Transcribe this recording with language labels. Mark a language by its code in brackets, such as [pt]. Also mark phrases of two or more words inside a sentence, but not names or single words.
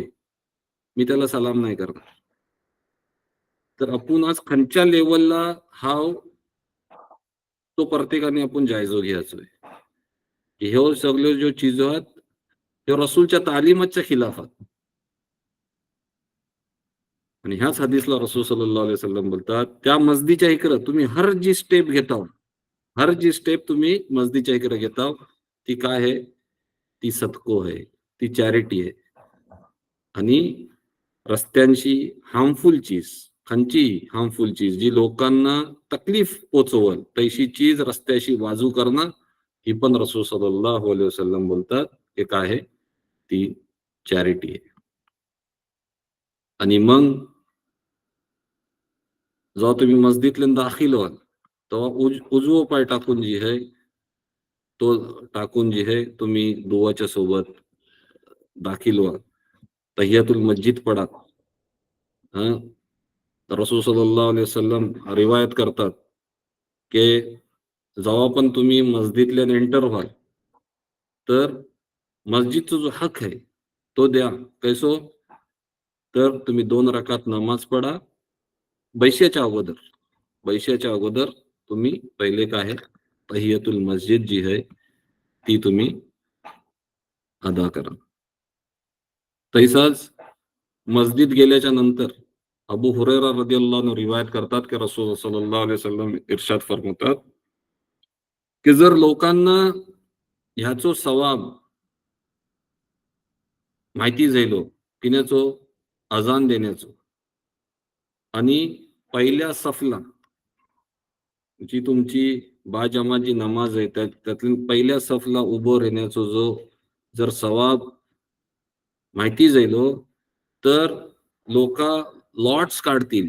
[mr] मी त्याला सलाम नाही करणार. तर आपण आज खालच्या लेव्हलला हाव तो प्रत्येकाने आपण जायजो घ्यायचोय. ह्यो सगळ्यो जो चीजो आहेत, ह्यो रसूलच्या तालीमाच्या खिलाफ आहेत. आणि ह्याच हदीसला रसूल [ar] صلى الله عليه وسلم [mr] बोलतात, त्या मस्जिदच्या इकडं तुम्ही हर जी स्टेप घेताव, हर जी स्टेप तुम्ही मस्जिदच्या इकडे घेताव, ती काय आहे? ती सदको आहे, ती चॅरिटी आहे. आणि रस्त्यांशी हार्मफुल चीज, खंयचीही हार्मफुल चीज जी लोकांना तकलीफ पोहोचवल, तशी चीज रस्त्याशी बाजू करणं, ही पण रसूल [ar] صلى الله عليه وسلم [mr] बोलतात, की काय आहे? ती चॅरिटी आहे. आणि मग जेव्हा तुम्ही मस्जिदला दाखल व्हाल, तेव्हा उजवं पाय टाकून जी आहे तो टाकून जी आहे तुम्ही दुवाच्या सोबत दाखल व्हा, [ar] تحية المسجد [mr] पडा. हं, रसूल [ar] صلى الله عليه وسلم [mr] रिवायत करतात की जेव्हा पण तुम्ही मस्जिदला एंटर व्हाल, तर मस्जिदचा जो हक आहे तो द्या. कैसो? तर तुम्ही 2 रकात नमाज पढा बैशाच्या अगोदर. बैशाच्या अगोदर तुम्ही पहिले काय आहे, [ar] تحية المسجد [mr] जी आहे ती तुम्ही अदा करा. तैसाच मस्जिद गेल्याच्या नंतर अबू हुरैरा [ar] رضي الله عنه [mr] रिवायत करतात की रसूल [ar] صلى الله عليه وسلم [mr] इर्शाद फरमावतात की जर लोकांना ह्याचो सवाब माहिती झालो, पिण्याचो, अजान देण्याचो आणि पहिल्या सफला जी तुमची बाजमात जी नमाज आहे त्यातून पहिल्या सफला उभं राहण्याचा जो जर सवाब माहिती झालो, तर लोक लॉट्स काढतील.